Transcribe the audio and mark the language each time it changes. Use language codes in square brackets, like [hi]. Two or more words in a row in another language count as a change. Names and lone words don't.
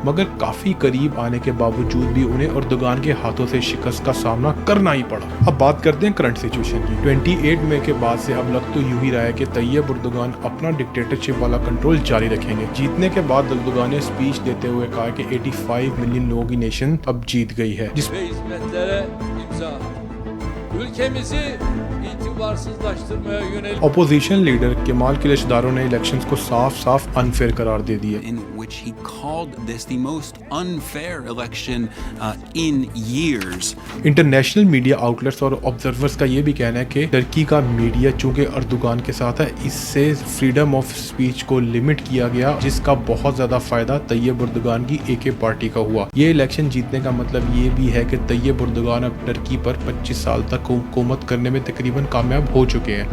[hi] मगर काफी करीब आने के बावजूद भी उन्हें अर्दोगान के हाथों से शिकस्त का सामना करना ही पड़ा। अब बात करते हैं [en] current situation [hi] की। 28 मई के बाद से अब लग तो यूं ही रहा है कि तैयब अर्दोगान अपना डिक्टेटरशिप वाला कंट्रोल जारी रखेंगे। जीतने के बाद अर्दोगान ने स्पीच देते हुए कहा कि 85 मिलियन लोगों की नेशन अब जीत गई है, [tr] ve hizmetlere imza. Ülkemizi itibarsızlaştırmaya yönelik [en] opposition leader [hi] कमाल किलिचदारो ने इलेक्शंस को साफ साफ अनफेयर करार दे दिए। [en] in which he called this the most unfair election in years. international media outlets [hi] और ऑब्जर्वर्स का ये भी कहना है कि टर्की का मीडिया चूंकि अर्दोगान के साथ है, इससे [en] freedom of speech [hi] को लिमिट किया गया, जिसका बहुत ज्यादा फायदा तैयब अर्दोगान की AK पार्टी का हुआ। ये इलेक्शन जीतने का मतलब ये भी है कि तैयब अर्दोगान अब टर्की पर 25 साल तक हुकूमत करने में तकरीबन कामयाब हो चुके हैं।